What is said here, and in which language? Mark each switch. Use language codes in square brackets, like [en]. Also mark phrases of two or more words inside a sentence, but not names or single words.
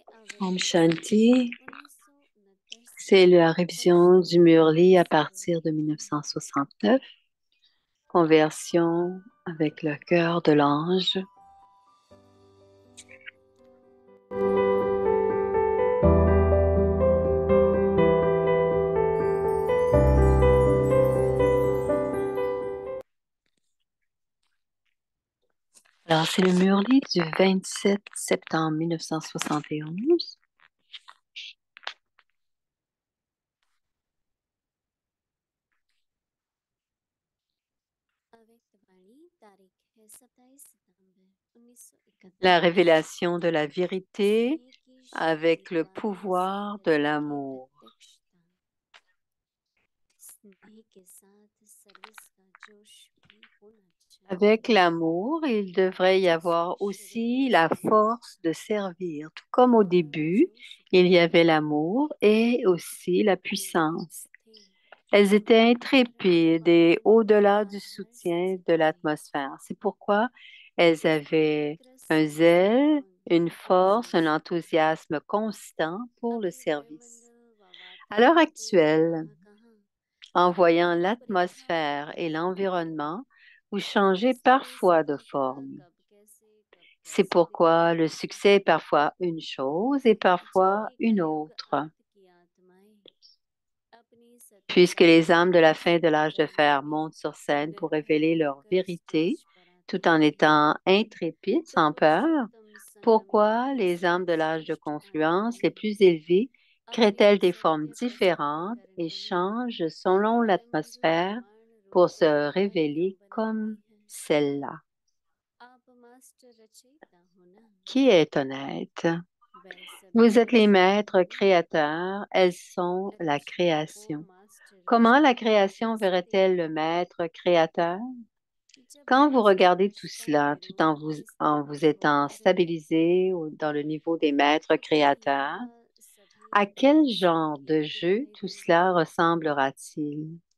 [hi] Om अव्यक्त संदेश Shanti. 1969 से [fr] C'est la révision du Murli à 1969 partir de 1969. Conversion avec le cœur de l'ange. Alors, c'est le Murli du 27 septembre 1971. [hi] अव्यक्त वाणी तारीख है 27 सितंबर 1971 [fr] La révélation de la vérité [hi] स्नेह की शक्ति [fr] avec le [hi] द्वारा [fr] pouvoir de [hi] साधना की [fr] l'amour. [hi] प्रत्यक्षता स्नेह के साथ सर्विस का जोश भी होना [fr] Avec [hi] चाहिए [fr] l'amour, il devrait y [hi] जैसे [fr] avoir aussi [hi] शुरू [fr] la [hi] से [fr] force de servir. Tout comme au [hi] वह [fr] début, [hi] जोश [fr] il y [hi] भरे [fr] avait l'amour et aussi la [hi] निर्भीक [fr] puissance. [hi] थे [fr] Elles étaient [hi] परंतु [fr] intrépides et [hi] अपने [fr] au-delà du soutien [hi] आधार [fr] de [hi] से [fr] l'atmosphère. C'est pourquoi elles avaient [hi] पवित्र [fr] un zèle, [hi] संस्थान [fr] une force, un [hi] संस्था [fr] enthousiasme constant pour le [hi] अभी [fr] service. [hi] वायुमंडल व [fr] À l'heure [hi] वातावरण [fr] actuelle, [hi] कहाँ कहाँ [fr] en voyant [hi] रूपरेखा [fr] l'atmosphère et [hi] बदलती है [fr] l'environnement, vous changez [hi] इसलिए [fr] parfois de [hi] सफलता [fr] forme. [hi] कब [fr] C'est [hi] कैसे [fr] pourquoi le [hi] दिखती है [fr] succès est parfois une chose et parfois [hi] जबकि [fr] une [hi] कलयुग [fr] autre. [hi] अंत की आत्माएं अपनी [fr] Puisque [hi] सत्यता [fr] les âmes de la fin de [hi] सुनिश्चित [fr] l'âge de [hi] करने [fr] fer [hi] में [fr] montent sur scène pour [hi] निर्भय [fr] révéler leur [hi] रहकर [fr] vérité, [hi] स्टेज पर [fr] tout [hi] आती [fr] en [hi] हैं [fr] étant intrépides, [hi] तो [fr] sans peur, [hi] पुरुषोत्तम संगम [fr] pourquoi [hi] युग [fr] les [hi] से [fr] âmes de l'âge de [hi] श्रेष्ठ [fr] confluence les [hi] आत्माएं [fr] plus élevées [hi] अपने [fr] créent-elles des formes [hi] सत्य प्रस्तुत [fr] différentes et [hi] करने में [fr] changent selon [hi] वायुमंडल [fr] l'atmosphère [hi] प्रमाण [fr] pour [hi] रूप [fr] se [hi] कार्यक्रम [fr] révéler comme [hi] बनाती हैं [fr] celle-là? [hi] आप मास्टर रचयिता हो ना [fr] Qui est honnête? [hi] वह सभी [fr] Vous êtes les [hi] रचना [fr] maîtres [hi] नहीं [fr] créateurs, elles sont la [hi] रचना को [fr] création. [hi] मास्टर [fr] Comment la création verrait-elle le maître créateur? Quand vous regardez tout cela, tout en vous étant stabilisé dans le niveau des maîtres créateurs, à quel genre de jeu tout cela ressemblera-t-il?